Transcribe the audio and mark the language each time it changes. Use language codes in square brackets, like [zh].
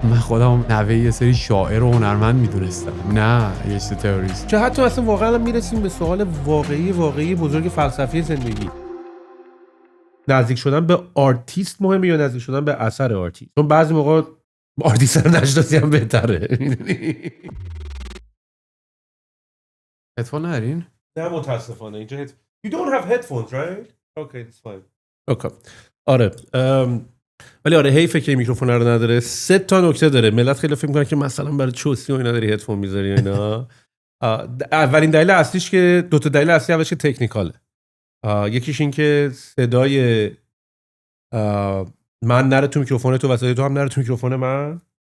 [fa] من خودم نوه یه سری شاعر و هنرمند میدونستم، نه یه چیز تروریست. چه حتی اصلا واقعا میرسیم به سوال واقعی بزرگ فلسفی زندگی. نزدیک شدن به آرتیست مهمه یا نزدیک شدن به اثر آرتیست؟ چون بعضی موقع آرتیست رو نشناسی هم بهتره. هدفون ندارین؟ نه متاسفانه اینجا [en] You don't have headphones, right? Okay, it's fine. Okay. [fa] آره. ولی آره حیفه که میکروفون رو نداره. 3 تا نکته داره. ملت خیلی فکر میکنن که مثلا برای چوسی و اینا داری هدفون میذاری و اینا. اولین دلیل اصلیش که 2 تا دلیل اصلی اولش که تکنیکاله. یکیش این که صدای من نره تو میکروفون تو و صدای تو هم نره تو میکروفون من.